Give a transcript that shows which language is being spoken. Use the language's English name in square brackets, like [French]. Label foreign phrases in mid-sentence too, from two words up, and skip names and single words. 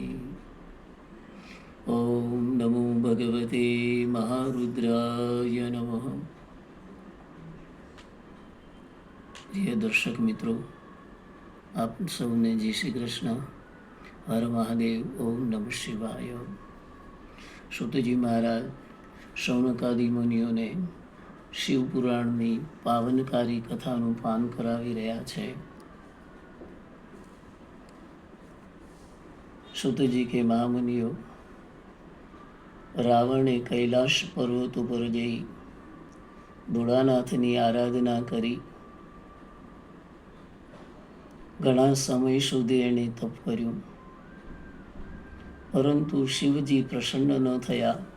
[Sanskrit] ओम नमो भगवते महारुद्राय नमः। [Hindi] प्रिय दर्शक मित्रों, आप सबने जय श्री कृष्ण, हर महादेव, [Sanskrit] ओम नमः शिवाय। [Gujarati] સુતજી મહારાજ શૌનકાદિ મુનિઓને શિવપુરાણની પાવનકારી કથાનું પાન કરાવી રહ્યા છે। સુતજી કે મહામુનિઓ, રાવણે કૈલાશ પર્વત ઉપર જઈ ભોળાનાથની આરાધના કરી ઘણા સમય સુધી એણે તપ કર્યું, પરંતુ શિવજી પ્રસન્ન ન થયા।